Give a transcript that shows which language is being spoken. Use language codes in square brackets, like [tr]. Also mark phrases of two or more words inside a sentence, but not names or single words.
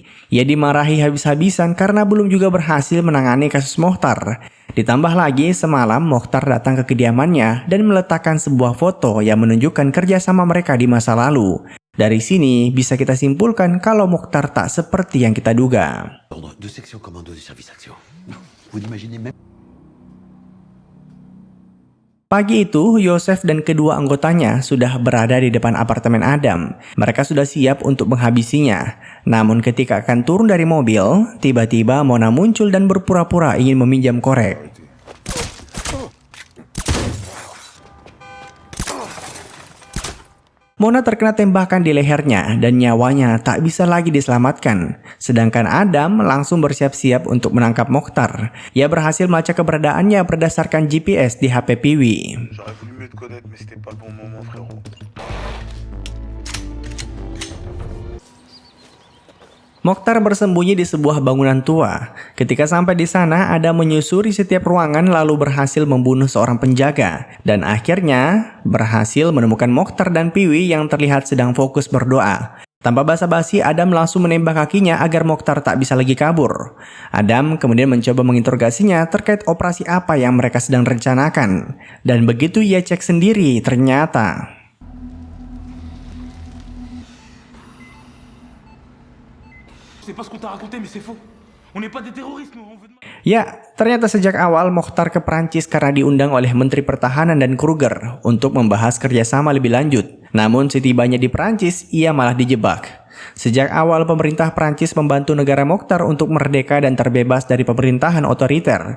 [id] Ia dimarahi habis-habisan karena belum juga berhasil menangani kasus Mokhtar. Ditambah lagi, semalam Mokhtar datang ke kediamannya dan meletakkan sebuah foto yang menunjukkan kerjasama mereka di masa lalu. Dari sini, bisa kita simpulkan kalau Mokhtar tak seperti yang kita duga. [fr] Ordre de section commando du service action. Vous n'imaginez même. [id] Pagi itu, Yosef dan kedua anggotanya sudah berada di depan apartemen Adam. Mereka sudah siap untuk menghabisinya. Namun ketika akan turun dari mobil, tiba-tiba Mona muncul dan berpura-pura ingin meminjam korek. Mona terkena tembakan di lehernya dan nyawanya tak bisa lagi diselamatkan. Sedangkan Adam langsung bersiap-siap untuk menangkap Mokhtar. Ia berhasil melacak keberadaannya berdasarkan GPS di HP Piwi. [fr] J'aurais voulu mieux te connaître, mais c'était pas le bon moment, frérot. [id] Mokhtar bersembunyi di sebuah bangunan tua. Ketika sampai di sana, Adam menyusuri setiap ruangan lalu berhasil membunuh seorang penjaga. Dan akhirnya berhasil menemukan Mokhtar dan Piwi yang terlihat sedang fokus berdoa. Tanpa basa-basi, Adam langsung menembak kakinya agar Mokhtar tak bisa lagi kabur. Adam kemudian mencoba menginterogasinya terkait operasi apa yang mereka sedang rencanakan. Dan begitu ia cek sendiri, ternyata [fr] C'est pas ce qu'on t'a raconté, mais c'est faux. On n'est pas des terroristes, nous. On veut... [id] ya, ternyata sejak awal Mokhtar ke Prancis karena diundang oleh Menteri Pertahanan dan Kruger untuk membahas kerjasama lebih lanjut. Namun setibanya di Prancis, ia malah dijebak. Sejak awal pemerintah Prancis membantu negara Mokhtar untuk merdeka dan terbebas dari pemerintahan otoriter.